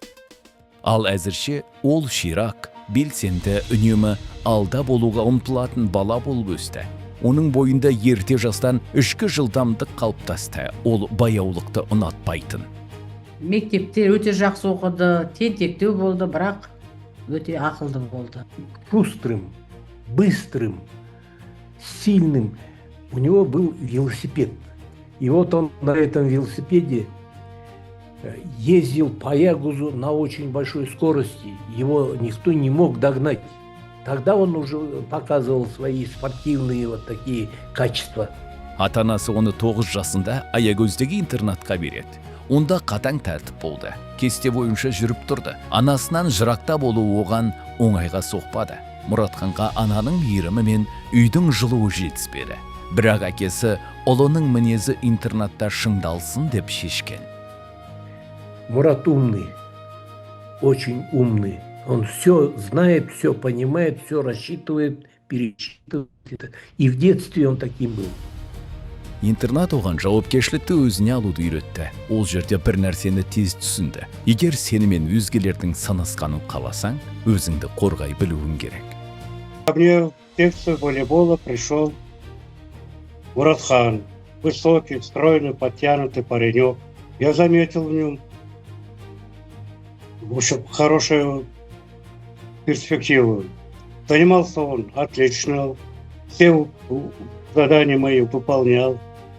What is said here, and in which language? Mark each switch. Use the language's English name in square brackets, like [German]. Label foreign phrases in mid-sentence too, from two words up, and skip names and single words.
[Kazakh] Ал әзірше ол ширақ, белсенді, үнемі алда болуға ұмтылатын бала болып өсті. Оның бойында ерте жастан ішкі жылдамдық қалыптасты. Ол баяулықты ұнатпайтын. Мектепте өте жақсы оқыды, тентектеу болды, бірақ өте ақылды болды. [Russian] Шустрым, быстрым, сильным. У него был велосипед. И вот он на этом велосипеде ездил по Аягузу на очень большой скорости. Его никто не мог догнать. Тогда он уже показывал свои спортивные вот такие качества. [Kazakh] Ата-анасы оны 9 жасында Аягөздегі интернатқа береді. Онда қатаң тәртіп болды. Кесте бойынша жүріп тұрды. Анасынан жырақта болу оған оңайға соқпады. Мұратханға ананың мейірімі мен үйдің жылуы жетіспеді. Бірақ әкесі ұлының мінезі интернатта шыңдалсын деп шешкен. [Russian] Мурат умный, очень умный. Он все знает, все понимает, все рассчитывает, пересчитывает. И в детстве он таким был. [Kazakh] Интернат оған жауапкершілікті өзіне алуды үйретті. Ол жерде бір нәрсені тез түсінді. Егер сені мен өзгелердің санасқанын қаласаң, өзіңді қорғай білуің керек. [Russian] Мне в секцию волейбола пришел Мұратхан. Высокий, стройный, подтянутый паренек. Я заметил в нем хорошую перспективу. Занимался он отлично, все задания мои выполнял.